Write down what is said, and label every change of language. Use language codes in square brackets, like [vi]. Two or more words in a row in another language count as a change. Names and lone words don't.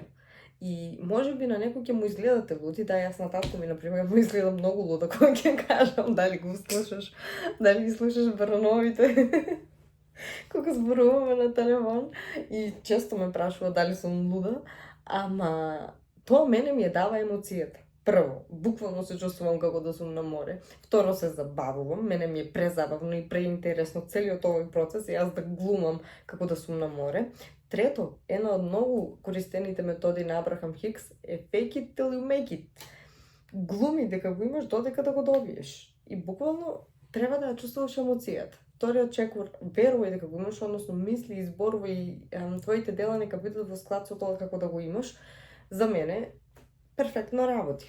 [mk] И може би на некој ќе му изгледате луди, да, јас на татко ми, например, му изгледам многу луда кога ќе кажам дали го слушаш, дали ги слушаш брановите, кога зборуваме на телефон и често ме прашува дали сум луда, ама тоа мене ми ја дава емоцијата. Прво, буквално се чувствувам како да сум на море. Второ, се забавувам, мене ми е презабавно и преинтересно целиот овој процес и јас да глумам како да сум на море. Трето, една од многу користените методи на Абрахам Хикс е [en] fake it till you make it. [mk] Глуми дека го имаш додека да го добиеш. И буквално треба да ја чувствуваш емоцијата. Вториот чекор, верувај дека го имаш, односно мисли и зборувај твоите дела нека бидат во склад со тоа како да го имаш. За мене перфектно работи.